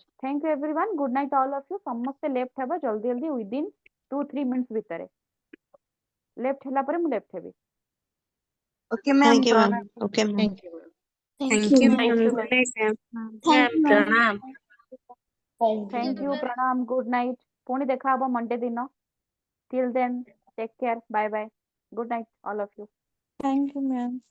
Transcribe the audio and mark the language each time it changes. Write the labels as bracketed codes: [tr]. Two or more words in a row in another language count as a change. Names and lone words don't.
[en] thank you everyone, good night all of you. [or] ସମସ୍ତେ ଲେଫ୍ଟ ହେବା ଜଲ୍ଦି ଜଲ୍ଦି, [en] within 2-3 minutes ଭିତରେ। [or] ଲେଫ୍ଟ ହେଲା ପରେ ମୁଁ ଲେଫ୍ଟ ହେବି। [en] okay ma'am, thank you ma'am. ପ୍ରଣାମ। okay ma'am. thank you ma'am. good night ma'am. [or] ମ୍ୟାମ୍ ପ୍ରଣାମ। [en] thank you, ପ୍ରଣାମ, good night. [or] ପୁଣି ଦେଖା ହବ ମଣ୍ଡେ ଦିନ। [en] Till then, take care. Bye bye. Good night, all of you. Thank you, ma'am.